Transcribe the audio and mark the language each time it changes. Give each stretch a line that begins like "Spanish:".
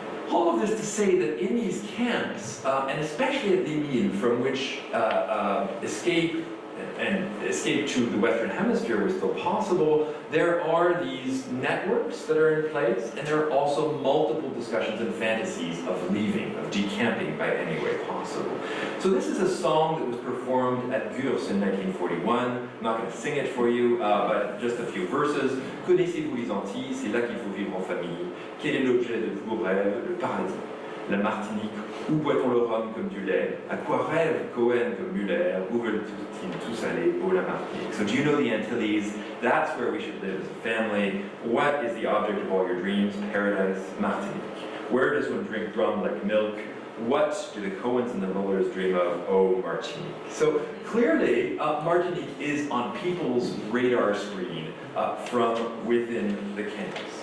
English: All of this to say that in these camps, and especially at Ménil, from which escape to the Western Hemisphere was still possible, there are these networks that are in place, and there are also multiple discussions and fantasies of leaving, of decamping by any way possible. So this is a song that was performed at Gurs in 1941. I'm not going to sing it for you, but just a few verses.
French: Connaissez-vous les Antilles, c'est là qu'il faut vivre en famille. Quel est l'objet de vos rêves, le paradis? La Martinique, où boit-on le rhum comme du lait? À quoi rêve Cohen comme Muller? Où veulent-ils tous aller? Oh, la Martinique.
English: So do you know the Antilles? That's where we should live as a family. What is the object of all your dreams? Paradise, Martinique. Where does one drink rum like milk? What do the Cohens and the Mullers dream of? Oh, Martinique. So clearly, Martinique is on people's radar screen from within the campus.